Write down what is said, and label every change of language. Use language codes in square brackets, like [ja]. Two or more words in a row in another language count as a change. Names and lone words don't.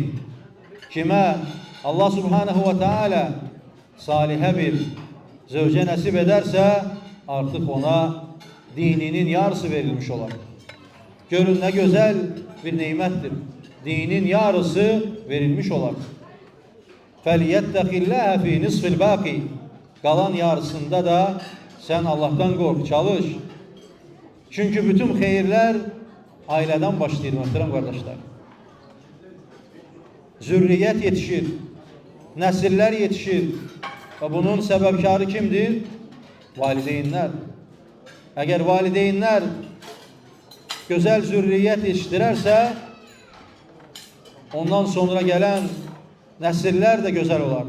[tr] Kime Allah [ar] سبحانه وتعالى [tr] salihe bir zevce nasip ederse artık ona dininin yarısı verilmiş olur. Görün ne güzel bir nimettir. Dinin yarısı verilmiş olur. [ar] فَلْيَتَّقِ اللّٰهَ فِي نِصْفِ الْبَاقِ. [tr] Kalan yarısında da sen Allah'tan kork, çalış. Çünkü bütün hayırlar aileden başlıyor muhterem kardeşler. [az] zürriyyət yetişir, nəsillər yetişir və bunun səbəbkarı kimdir? Valideynlər. Əgər valideynlər gözəl zürriyyət yetişdirərsə, ondan sonra gələn nəsillər də gözəl olar.